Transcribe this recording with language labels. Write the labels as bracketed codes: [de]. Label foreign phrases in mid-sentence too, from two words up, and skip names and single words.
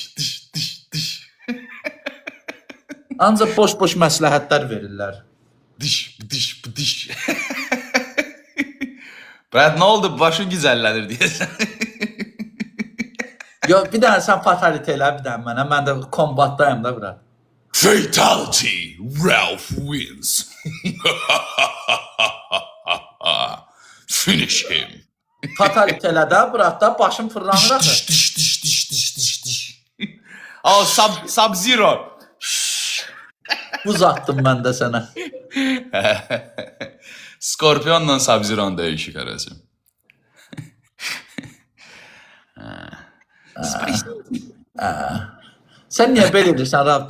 [az] Ancaq boş-boş məsləhətlər verirlər. Diş. Brat, nə oldu? Başın güzəllənir deyəsən. Yo, bir dənə sən fatalite elə bir dənə mənə. Mən də kombatdayım da, Brat. [en] Fatality, Ralph wins. Finish him. [az] Fatalite elə də, Brat, da başım fırlanır axı. Diş. Oh, Sub-Zero. Buz attım mən də sənə. Skorpionla Sub-Zero'nun döyüşü qaracım. Sən niyə belə edirsən, Rav?